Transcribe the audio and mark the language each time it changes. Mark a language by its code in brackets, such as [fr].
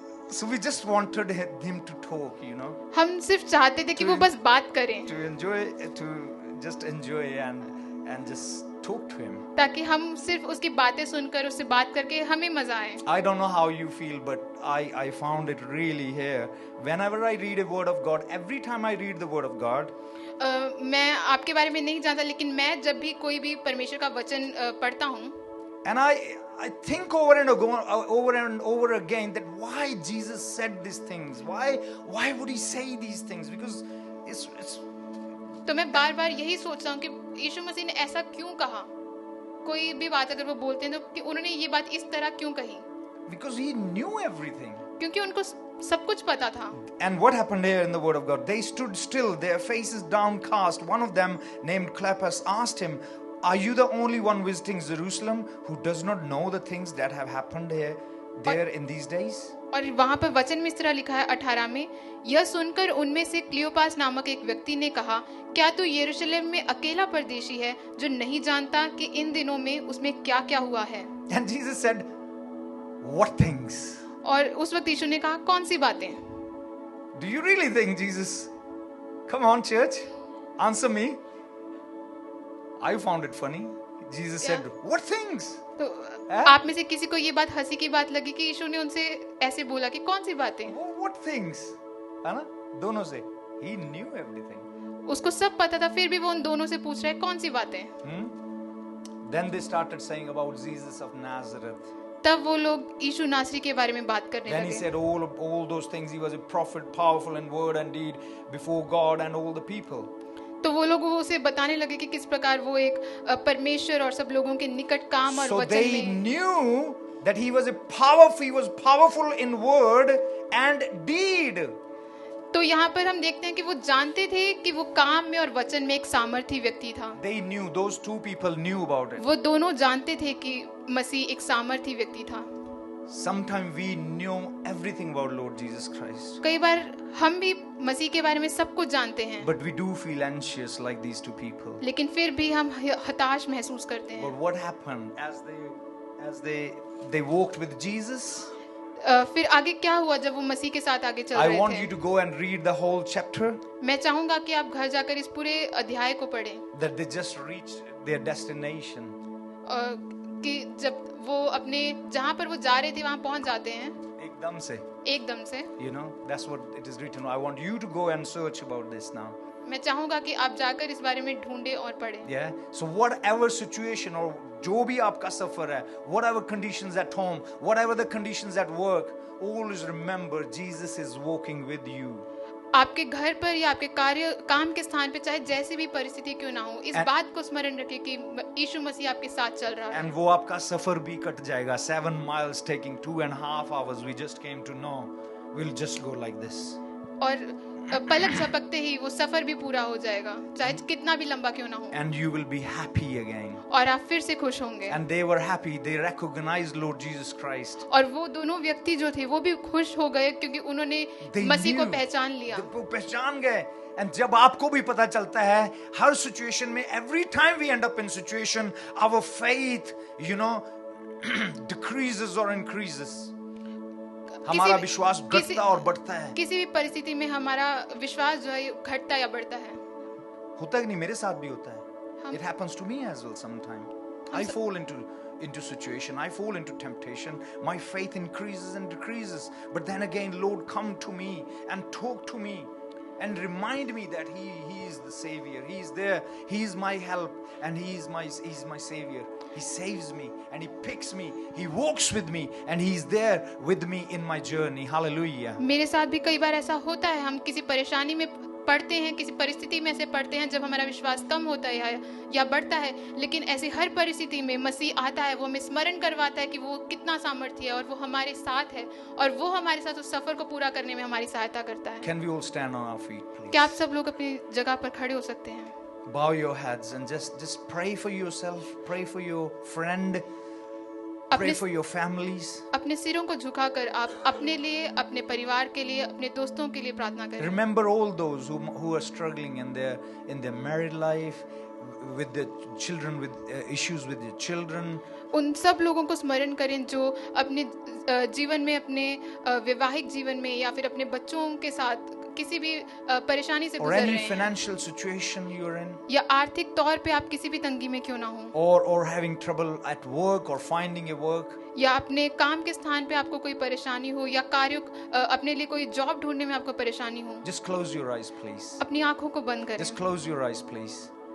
[en] So we just wanted him to talk, you know. [hi] हम सिर्फ चाहते थे कि वो बस बात करें. [en] To just enjoy and just talk to him. [hi] ताकि हम सिर्फ उसकी बातें सुनकर उससे बात करके हमें मजा आए. [en] I don't know how you feel, but I found it really here. Whenever I read a word of God, every time I read the word of God, [hi] मैं आपके बारे में नहीं जानता, लेकिन मैं जब भी कोई भी परमेश्वर का वचन पढ़ता हूँ, [en] and I think over and over again that why Jesus said these things, why would he say these things, because it's [hi] तो मैं बार-बार यही सोचता हूँ कि यीशु मसीह ने ऐसा क्यों कहा. कोई भी बात अगर वो बोलते हैं तो कि उन्होंने ये बात इस तरह क्यों कही, [en] because he knew everything. [hi] क्योंकि उनको सब कुछ पता था. [en] And what happened here in the word of God? They stood still, their faces downcast. One of them, named Cleopas, asked him, are you the only one visiting Jerusalem who does not know the things that have happened there in these days? [hi] और वहाँ पर वचन में इस तरह लिखा है 18 में, यह सुनकर उनमें से क्लियोपास नामक एक व्यक्ति ने कहा, क्या तू यरूशलेम में अकेला परदेशी है जो नहीं जानता कि इन दिनों में उसमें क्या-क्या हुआ है? [en] And Jesus said, what things? [hi] और उस वक्त यीशु ने कहा, कौन सी बातें? [en] Do you really think, Jesus? Come on, church, answer me. I found it funny. Jesus said, what things? [hi] तो आप में से किसी को ये बात हंसी की बात लगी कि यीशु ने उनसे ऐसे बोला कि कौन सी बातें? [en] What things? [hi] है ना? दोनों से. [en] He knew everything. [hi] उसको सब पता था, फिर भी वो उन दोनों से पूछ रहा है कौन सी बातें? [en] Then they started saying about Jesus of Nazareth. [hi] तब वो लोग यीशु नासरी के बारे में बात करने लगे. [en] Then he said all those things. He was a prophet, powerful in word and deed before God and all the people. [hi] तो वो लोग उसे बताने लगे कि किस प्रकार वो एक परमेश्वर और सब लोगों के निकट काम और वचन में. [en] So they knew that he was powerful in word and deed. [hi] तो यहाँ पर हम देखते हैं कि वो जानते थे कि वो काम में और वचन में एक सामर्थी व्यक्ति था. [en] They knew, those two people knew about it. [hi] वो दोनों जानते थे कि मसीह एक सामर्थी व्यक्ति था. [en] Sometimes we know everything about Lord Jesus Christ. [hi] कई बार हम भी मसीह के बारे में सब कुछ जानते हैं. [en] But we do feel anxious like these two people. [hi] लेकिन फिर भी हम हताश महसूस करते हैं. [en] But what happened as they walked with Jesus? [hi] फिर आगे क्या हुआ जब वो मसीह के साथ आगे चल रहे थे? [en] I want you to go and read the whole chapter. [hi] मैं चाहूँगा कि आप घर जाकर इस पूरे अध्याय को पढ़ें. [en] That they just reached their destination. [hi] कि जब वो अपने जहाँ पर वो जा रहे थे वहाँ पहुँच जाते हैं एकदम से. एकदम से. [en] You know, that's what it is written. I want you to go and search about this now. [hi] मैं चाहूँगा कि आप जाकर इस बारे में ढूंढे और पढ़ें. [en] Yeah. So whatever situation or [hi] जो भी आपका सफर है, [en] whatever conditions at home, whatever the conditions at work, always remember Jesus is walking with you. [hi] आपके घर पर या आपके काम के स्थान पे चाहे जैसी भी परिस्थिति क्यों ना हो, इस बात को स्मरण रखें कि यीशु मसीह आपके साथ चल रहा है. And वो आपका सफर भी कट जाएगा. [en] 7 miles taking 2.5 hours. We just came to know. We'll just go like this. [hi] और पलक झपकते ही वो सफर भी पूरा हो जाएगा, चाहे कितना भी लंबा क्यों ना हो. [en] And you will be happy again. [hi] और आप फिर से खुश होंगे. [en] And they were happy. They recognized Lord Jesus Christ. [hi] और वो दोनों व्यक्ति जो थे वो भी खुश हो गए क्योंकि उन्होंने मसीह को पहचान लिया. वो पहचान गए. [en] And [hi] जब आपको भी पता चलता है हर सिचुएशन में, [en] every time we end up in situation, our faith, you know, decreases or increases. [hi] हमारा विश्वास घटता और बढ़ता है. किसी भी परिस्थिति में हमारा विश्वास जो है घटता या बढ़ता है. होता है कि नहीं, मेरे साथ भी होता है. [en] It happens to me as well sometimes. I fall into situation. I fall into temptation. My faith increases and decreases. But then again, Lord, come to me and talk to me and remind me that He is the Savior. He is there. He is my help and He's my Savior. He saves me and He picks me. He walks with me and He is there with me in my journey. Hallelujah. [hi] मेरे साथ भी कई बार ऐसा होता है. हम किसी परेशानी में पढ़ते हैं, किसी परिस्थिति में ऐसे पढ़ते हैं जब हमारा विश्वास कम होता है या बढ़ता है, लेकिन ऐसी हर परिस्थिति में मसीह आता है, वो हमें स्मरण करवाता है कि वो कितना सामर्थ्य है और वो हमारे साथ है और वो हमारे साथ उस सफर को पूरा करने में हमारी सहायता करता है. [en] Can we all stand on our feet, please? [hi] क्या आप सब लोग अपनी जगह पर खड़े हो सकते हैं? [en] Bow your heads and just pray for yourself, pray for your friend, pray for your families. [hi] अपने सिरों को झुकाकर आप अपने लिए, अपने परिवार के लिए, अपने दोस्तों के लिए प्रार्थना करें. [en] Remember all those who are struggling in their married life, with the children, with issues with their children. [hi] उन सब लोगों को स्मरण करें जो अपने जीवन में, अपने वैवाहिक जीवन में या फिर अपने बच्चों के साथ किसी भी परेशानी से गुजर रहे हैं. [en] Or any financial situation you're in. [hi] या आर्थिक तौर पे आप किसी भी तंगी में क्यों ना हो. [en] Or having trouble at work or finding a work. [hi] या अपने काम के स्थान पे आपको कोई परेशानी हो या कार्य अपने लिए कोई जॉब ढूंढने में आपको परेशानी हो. [en] Just close your eyes, please. [hi] अपनी आंखों को बंद करें. [en] Just close your eyes, please.